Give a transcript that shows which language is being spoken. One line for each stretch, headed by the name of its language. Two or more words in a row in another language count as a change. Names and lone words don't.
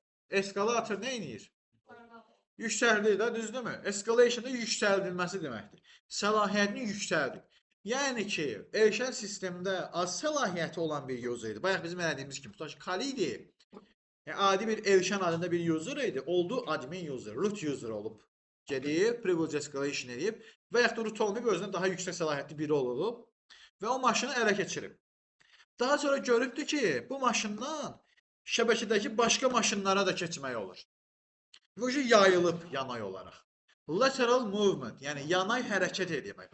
Azerbaijani: Eskalator nə edir? Yüksəldir də, düzdürmü? Escalation da yüksəldilməsi deməkdir. Səlahiyyətini yüksəldir. Yəni ki, Eyşən sistemdə az səlahiyyəti olan bir user idi. Bayaq bizim elədiyimiz kimi, tutaq ki, Kali idi. Adi bir Eyşən adında bir user idi. Oldu
English: admin user, root user
Azerbaijani: olub. Gedib,
English: privilege escalation
Azerbaijani: edib və yaxud da root olmayıb, özündən daha yüksək səlahiyyətli biri olub və o maşını ələ keçirib. Daha sonra görübdür ki, bu maşından şəbəkədəki başqa maşınlara da keçmək olur. Bu yayılıb yanay olaraq.
English: Lateral movement,
Azerbaijani: yəni yanay hərəkət etmək.